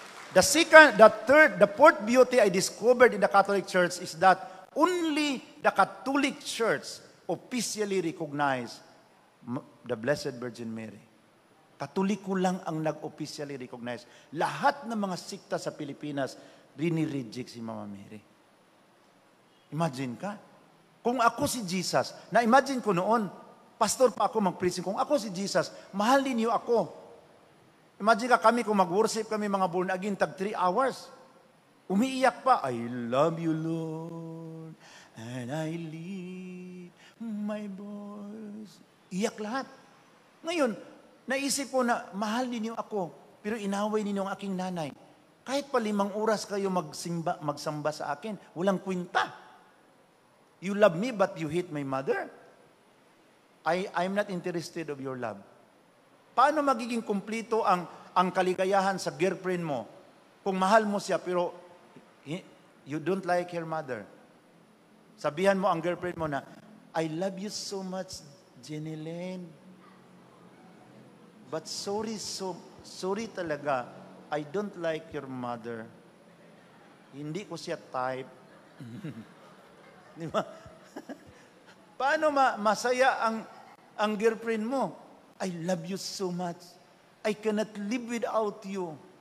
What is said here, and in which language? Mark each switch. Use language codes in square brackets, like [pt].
[en] The fourth beauty I discovered in the Catholic Church is that only the Catholic Church officially recognized the Blessed Virgin Mary. [tl] Katoliko lang ang nag-officially recognize. Lahat ng mga sikta sa Pilipinas, rini-reject si Mama Mary. Imagine ka. Kung ako si Jesus, na-imagine ko noon, pastor pa ako mag-preaching, kung ako si Jesus, mahalin niyo ako. Imagine ka kami, kung mag-worship kami mga born again, tag 3 hours. Umiiyak pa, [en] I love you, Lord, and I lift my voice. [tl] Iyak lahat. Ngayon, naisip ko na mahal ninyo ako, pero inaway ninyo ang aking nanay. Kahit pa 5 oras kayo magsamba sa akin, walang kwenta. [en] You love me, but you hate my mother. I'm not interested of your love. [tl] Paano magiging kumplito ang kaligayahan sa girlfriend mo kung mahal mo siya, pero [en] you don't like her mother? [tl] Sabihan mo ang girlfriend mo na, [en] I love you so much, [tl] Jenny Lynn. [en] But sorry talaga, I don't like your mother. [tl] Hindi ko siya type. Di ba? Paano masaya ang girlfriend mo? [en] I love you so much. I cannot live without you.